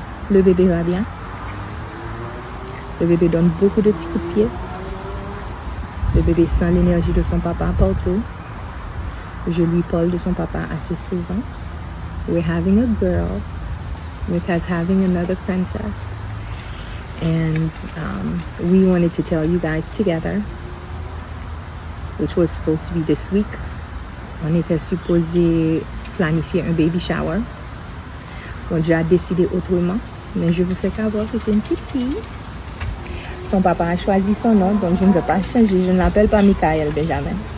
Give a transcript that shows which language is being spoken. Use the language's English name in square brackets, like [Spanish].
[French] Le bébé va bien. Le bébé donne beaucoup de petits coups de pied. Le bébé sent l'énergie de son papa partout. Je lui parle de son papa assez souvent. [English] We're having a girl. Mika's having another princess. And we wanted to tell you guys together, which was supposed to be this week. [French] On était supposé planifier un baby shower. Bon, Dieu a décidé autrement, mais je vous fais savoir que c'est une petite fille. Son papa a choisi son nom, donc je ne vais pas changer. Je ne l'appelle pas Michael Benjamin.